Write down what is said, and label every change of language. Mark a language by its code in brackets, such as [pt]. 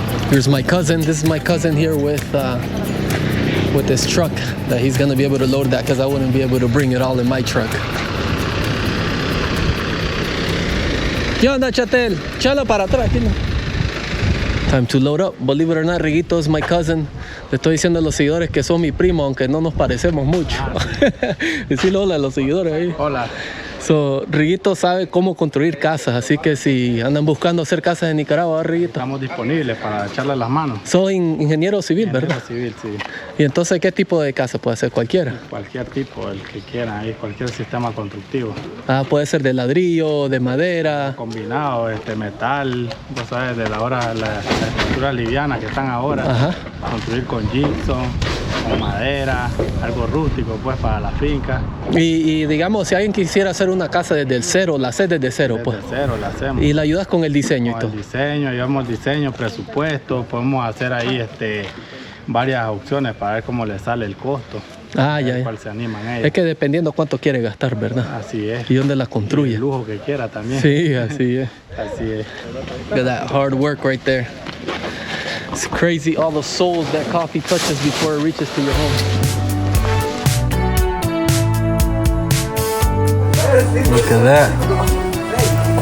[en] Here's my cousin. This is my cousin here with this truck that he's gonna be able to load that because I wouldn't be able to bring it all in my truck. [es] ¿Qué onda, Chatel? Chala para atrás. [en] Time to load up. Believe it or not, Riguito is my cousin. [es] Le estoy diciendo a los seguidores que son mi primo, aunque no nos parecemos mucho. Decirle hola a los seguidores ahí. Hola. So, Riguito sabe cómo construir casas, así que si andan buscando hacer casas en Nicaragua, Riguito. Estamos disponibles para echarle las manos. Soy ingeniero civil, ¿verdad? Civil, sí. Y entonces, ¿qué tipo de casa puede ser? Cualquiera. Cualquier tipo, el que quiera, ahí, cualquier sistema constructivo. Ah, puede ser de ladrillo, de madera. Combinado, metal, tú sabes, de las estructuras livianas que están ahora. Ajá. Construir con gypsum, con madera, algo rústico, pues, para la finca. Y digamos, si alguien quisiera hacer una casa desde el cero, la haces desde cero, pues. Desde cero la hacemos. Y la ayudas con el diseño y todo. Con el diseño, llevamos diseño, presupuesto, podemos hacer ahí varias opciones para ver cómo le sale el costo. Ah, ya, ¿Cuál se animan ellos? Es que dependiendo cuánto quiere gastar, ¿verdad? Así es. Y dónde la construye. El lujo que quiera también. Sí, así es. Así es. [en] Look at that hard work right there. It's crazy, all the souls that coffee touches before it reaches to your home. Look at that.